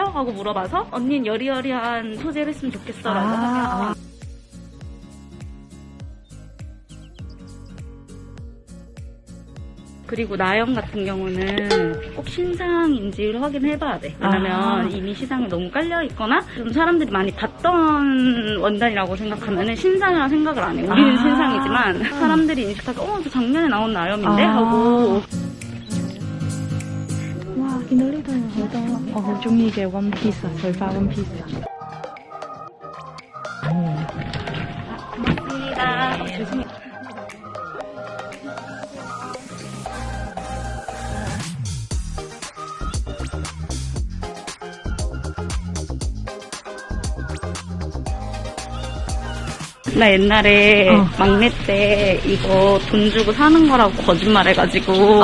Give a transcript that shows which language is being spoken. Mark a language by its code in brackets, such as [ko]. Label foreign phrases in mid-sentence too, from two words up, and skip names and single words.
[ko] 하고 물어봐서 언니는 여리여리한 소재를 했으면 좋겠어 라고 하면 그리고 나연 같은 경우는 꼭 신상인지를 확인해봐야 돼. 왜냐면 이미 시장에 너무 깔려있거나 좀 사람들이 많이 봤던 원단이라고 생각하면 신상이라고 생각을 안 해. 우리는 신상이지만 사람들이 인식하고 저 작년에 나온 나연인데 하고. 와, 기놀리다 예쁘다. [yue] 好中意嘅 [en] one piece [yue] 碎花 [en] one piece。 [ko] 고맙습니다. 조심히. 나 옛날에 막내 때 이거 돈 주고 사는 거라고 거짓말해가지고